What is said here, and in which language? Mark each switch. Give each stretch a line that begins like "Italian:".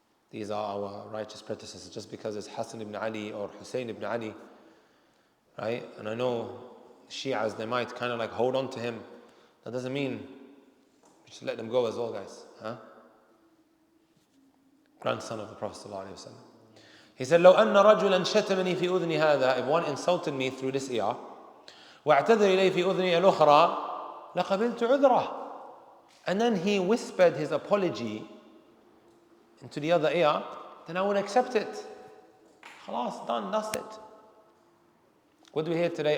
English: These are our righteous predecessors. Just because it's Hassan ibn Ali or Hussein ibn Ali, right? And I know Shi'as, they might kind of hold on to him. That doesn't mean we should let them go as well, guys. Huh? Grandson of the Prophet sallallahu alaihi wasallam. He said,
Arabic: لو أن رجلا شتمني في أذني هذا.
English: If one insulted me through this ear,
Arabic: واعتذر إلي في أذني الأخرى لقبلت عذره.
English: And then he whispered his apology into the other ear, then I would accept it. Khalas, done, that's it. What do we hear today?